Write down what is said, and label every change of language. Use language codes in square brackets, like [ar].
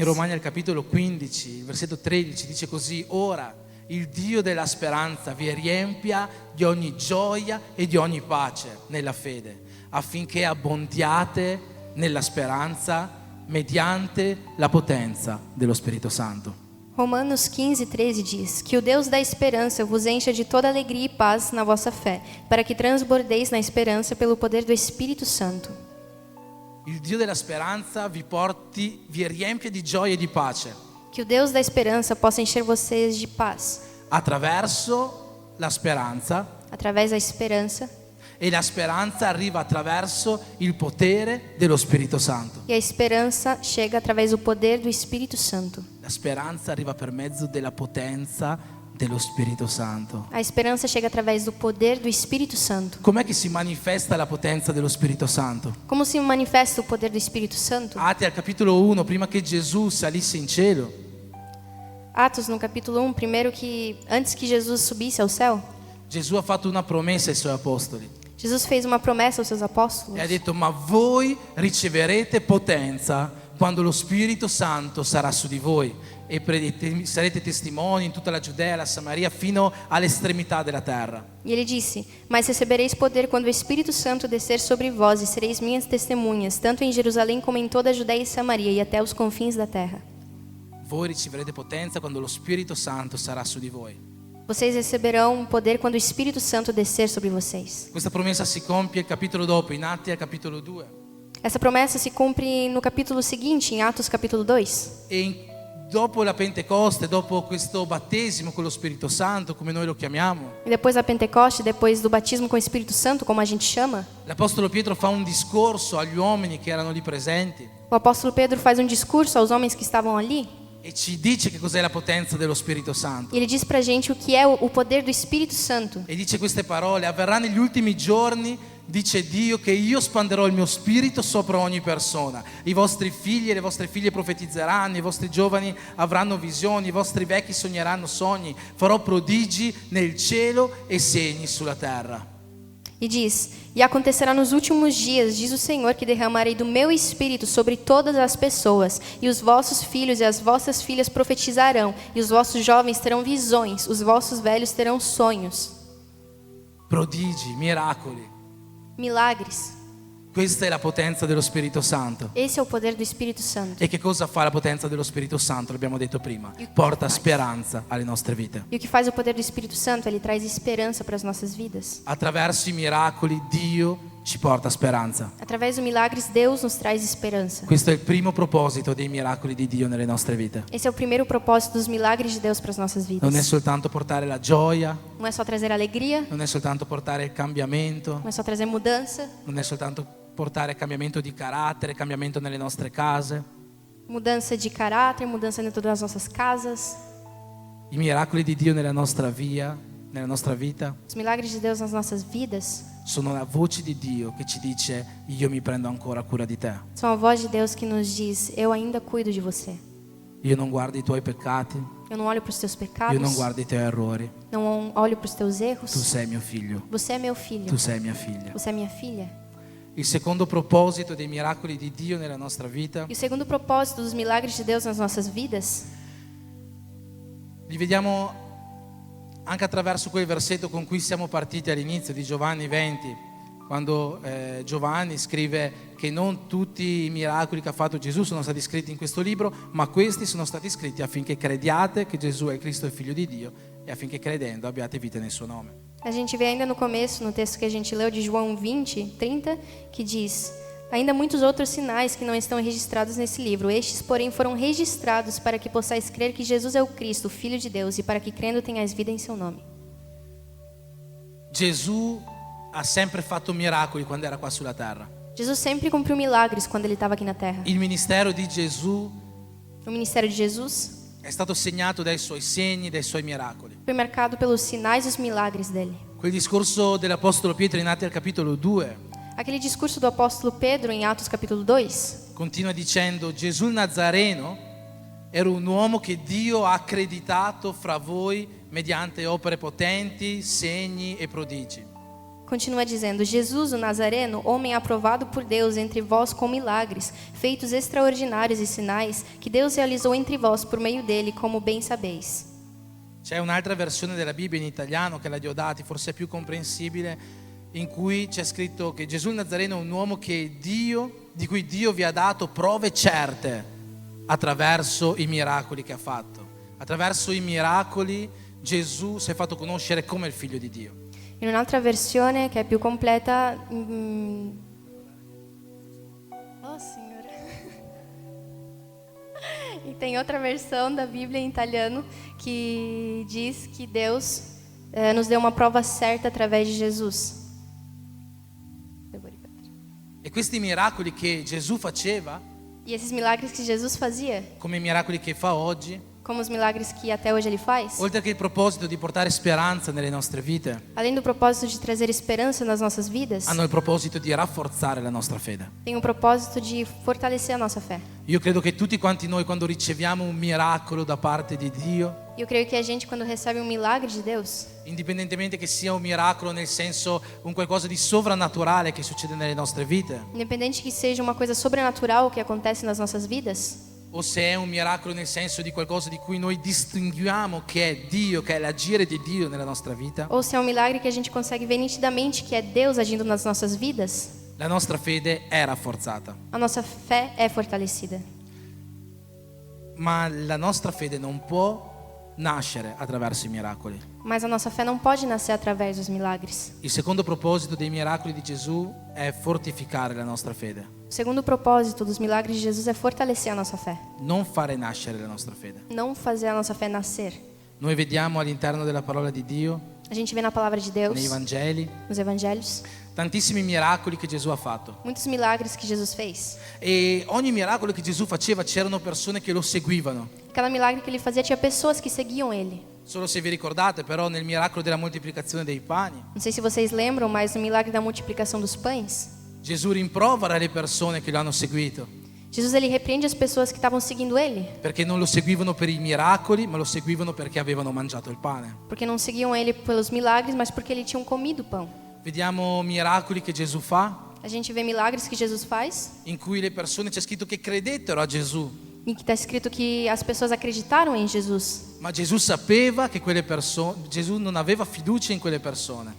[it] In Romani al capitolo 15, il versetto 13 dice così: ora il Dio della speranza vi riempia di ogni gioia e di ogni pace nella fede, affinché abbondiate nella speranza mediante la potenza dello Spirito Santo. [pt] Romanos 15:13 diz que o Deus da esperança vos encha de toda alegria e paz na vossa fé, para que transbordeis na esperança pelo poder do Espírito Santo. [it] Il Dio della speranza vi riempie di gioia e di pace [pt] Que o Deus da esperança possa encher vocês de paz, [it] attraverso la speranza, [pt] através da esperança, [it] e la speranza arriva attraverso il potere dello Spirito Santo. [pt] e a esperança chega através do poder do Espírito Santo. [it] La speranza arriva per mezzo della potenza dello Spirito Santo. [pt] A esperança chega através do poder do Espírito Santo. [it] Com'è che si manifesta la potenza dello Spirito Santo? [pt] Como se manifesta o poder do Espírito Santo? [it] Atti al capitolo 1, prima che Gesù salisse in cielo, [pt] Atos, no capítulo 1, primeiro que antes que Jesus subisse ao céu, [it] Gesù ha fatto una promessa ai suoi apostoli [pt] Jesus fez uma promessa aos seus apóstolos. [it] e ha detto: ma voi riceverete potenza quando lo Spirito Santo sarà su di voi e sarete testimoni in tutta la Giudea e la Samaria fino all'estremità della terra. [pt] E ele disse: Mas recebereis poder quando o Espírito Santo descer sobre vós, e sereis minhas testemunhas, tanto em Jerusalém como em toda a Judéia e Samaria e até os confins da terra. [it] Voi riceverete potenza quando lo Spirito Santo sarà su di voi. [pt] Vocês receberão poder quando o Espírito Santo descer sobre vocês. [it] Questa promessa si compie il capitolo dopo, in Atti al capitolo 2. [pt] Essa promessa se cumpre no capítulo seguinte, em Atos capítulo 2. [it] Dopo la Pentecoste, dopo questo battesimo con lo Spirito Santo, come noi lo chiamiamo, [pt] E depois da Pentecoste, depois do batismo com o Espírito Santo, como a gente chama, [it] l'Apostolo Pietro fa un discorso agli uomini che erano lì presenti [pt] o apóstolo Pedro faz um discurso aos homens que estavam ali. [it] e ci dice che cos'è la potenza dello Spirito Santo. [pt] E ele diz pra gente o que é o poder do Espírito Santo. [it] E dice queste parole: avverrà negli ultimi giorni, dice Dio, che io spanderò il mio spirito sopra ogni persona. I vostri figli e le vostre figlie profetizzeranno, i vostri giovani avranno visioni, i vostri vecchi sogneranno sogni. Farò prodigi nel cielo e segni sulla terra. [pt] E diz: E acontecerá nos últimos dias, diz o Senhor, que derramarei do meu Espírito sobre todas as pessoas, e os vossos filhos e as vossas filhas profetizarão, e os vossos jovens terão visões, os vossos velhos terão sonhos. [it] Prodigi, miracoli. [pt] Milagres. [it] Questa è la potenza dello Spirito Santo. [pt] Esse é o poder do Espírito Santo. [it] E che cosa fa la potenza dello Spirito Santo? L'abbiamo detto prima. Porta speranza alle nostre vite. [pt] E o que faz o poder do Espírito Santo? Ele traz esperança para as nossas vidas. [it] Attraverso i miracoli Dio ci porta speranza. [pt] Através dos milagres, Deus nos traz esperança. [it] Questo è il primo proposito dei miracoli di Dio nelle nostre vite. [pt] Esse é o primeiro propósito dos milagres de Deus para as nossas vidas. [it] Non è soltanto portare la gioia, [pt] Não é só trazer alegria, [it] non è soltanto portare il cambiamento, [pt] não é só trazer mudança, [it] non è soltanto portare cambiamento di carattere, cambiamento nelle nostre case. [pt] mudança de caráter, mudança dentro das nossas casas. [it] I miracoli di Dio nella nostra vita, [pt] Os milagres de Deus nas nossas vidas [it] sono la voce di Dio che ci dice: io mi prendo ancora cura di te. [pt] são a voz de Deus que nos diz: Eu ainda cuido de você. [it] Io non guardo i tuoi peccati, [pt] Eu não olho para os teus [it] io [pt] pecados, [it] non guardo i tuoi errori. [pt] não olho para os teus [it] Tu [pt] erros. [it] sei mio figlio, [pt] Você é meu filho. [it] tu sei mia figlia. [pt] Você é minha filha. [it] Il secondo proposito dei miracoli di Dio nella nostra vita [pt] E o segundo propósito dos milagres de Deus nas nossas vidas, [it] li vediamo anche attraverso quel versetto con cui siamo partiti all'inizio di Giovanni 20, quando Giovanni scrive che non tutti i miracoli che ha fatto Gesù sono stati scritti in questo libro, ma questi sono stati scritti affinché crediate che Gesù è il Cristo, il Figlio di Dio, e affinché credendo abbiate vita nel suo nome. [pt] a gente vê ainda no começo, no texto que a gente leu de João 20, 30, que diz: Ainda muitos outros sinais que não estão registrados nesse livro. Estes, porém, foram registrados para que possais crer que Jesus é o Cristo, o Filho de Deus, e para que crendo tenhais vida em seu nome. [it] Gesù ha sempre fatto miracoli quando era qua sulla terra. [pt] Jesus sempre cumpriu milagres quando ele estava aqui na terra. [it] Il ministero di Gesù [pt] O ministério de Jesus [it] è stato segnato dai suoi segni, dai suoi miracoli. [pt] foi marcado pelos sinais e os milagres dele. [it] Quel discorso dell'Apostolo Pietro in Atti al capitolo 2 [pt] Aquele discurso do apóstolo Pedro em Atos capítulo 2 [it] continua dicendo: Gesù il Nazareno era un uomo che Dio ha accreditato fra voi mediante opere potenti, segni e prodigi. [pt] continua dizendo: Jesus, o Nazareno, homem aprovado por Deus entre vós com milagres, feitos extraordinários e sinais, que Deus realizou entre vós por meio dele, como bem sabeis. [it] C'è un'altra versione della Bibbia in italiano, che è la Diodati, forse è più comprensibile, in cui c'è scritto che Gesù il Nazareno è un uomo di cui Dio vi ha dato prove certe attraverso i miracoli che ha fatto. Attraverso i miracoli Gesù si è fatto conoscere come il Figlio di Dio. In un'altra versione che è più completa, oh Signore. [pt] E tem outra versão da Bíblia em italiano que diz que Deus nos deu uma prova certa através de Jesus. [it] E questi miracoli che Gesù faceva, [pt] E esses milagres que Jesus fazia, [it] come i miracoli che fa oggi, [pt] como os milagres que até hoje Ele faz, [it] oltre che il proposito di portare speranza nelle nostre vite, [pt] além do propósito de trazer esperança nas nossas vidas, [it] hanno il proposito di rafforzare la nostra fede. [pt] tem o propósito de fortalecer a nossa fé. [it] Io credo che tutti quanti noi, quando riceviamo un miracolo da parte di Dio, [pt] E eu creio que a gente, quando recebe um milagre de Deus, [it] indipendentemente che sia un miracolo nel senso un qualcosa di sovrannaturale che succede nelle nostre vite, [pt] independente que seja uma coisa sobrenatural que acontece nas nossas vidas, [it] o se è un miracolo nel senso di qualcosa di cui noi distinguiamo che è Dio, che è l'agire di Dio nella nostra vita, [pt] ou se é um milagre que a gente consegue ver nitidamente que é Deus agindo nas nossas vidas, [it] la nostra fede è rafforzata. [pt] a nossa fé é fortalecida. [it] Ma la nostra fede non può nascere attraverso i miracoli. [pt] Mas a nossa fé não pode nascer através dos milagres. [it] Il secondo proposito dei miracoli di Gesù è fortificare la nostra fede, [pt] O segundo propósito dos milagres de Jesus é fortalecer a nossa fé, [it] non fare nascere la nostra fede. [pt] não fazer a nossa fé nascer. [it] Noi vediamo all'interno della parola di Dio, [pt] A gente vê na palavra de Deus, [it] nei Vangeli, [pt] nos evangelhos, [it] tantissimi miracoli che Gesù ha fatto. [pt] muitos milagres que Jesus fez. [it] E ogni miracolo che Gesù faceva c'erano persone che lo seguivano. [pt] Cada milagre que ele fazia tinha pessoas que seguiam ele. [it] Solo se vi ricordate, però, nel miracolo della moltiplicazione dei pani, [pt] Não sei se vocês lembram, mas no milagre da multiplicação dos pães, [it] Gesù rimprovera le persone che lo hanno seguito, [pt] Jesus ele repreende as pessoas que estavam seguindo ele, [it] perché non lo seguivano per i miracoli, ma lo seguivano perché avevano mangiato il pane. [pt] porque não seguiam ele pelos milagres, mas porque ele tinham comido o pão. [it] Vediamo miracoli che Gesù fa, [pt] A gente vê milagres que Jesus faz, [it] in cui le persone, c'è scritto che credettero a Gesù, [pt] em que está escrito que as pessoas acreditaram em Jesus. [it] ma Gesù sapeva che quelle persone, Gesù non aveva fiducia in quelle persone,